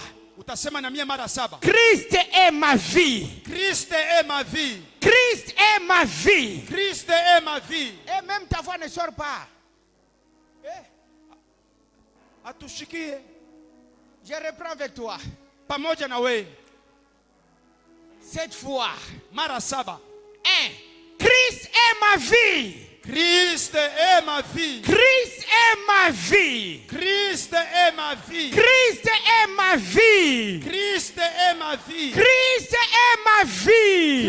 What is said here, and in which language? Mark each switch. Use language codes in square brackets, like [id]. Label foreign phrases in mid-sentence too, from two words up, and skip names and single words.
[sw] Utasema na mie mara 7. [fr] Christ est ma vie. Christ est ma vie. Christ est ma vie. Christ est ma vie. Et même ta voix ne sort pas. [sw] Atushikie [fr] Je reprends avec toi. [sw] pamoja na wewe [fr] 7 fois. [sw] mara 7. [fr] 1. Christ est ma vie. Christ est ma vie. Christ est ma vie. Christ est ma vie. Christ est ma vie. Christ est ma vie. Christ est ma vie.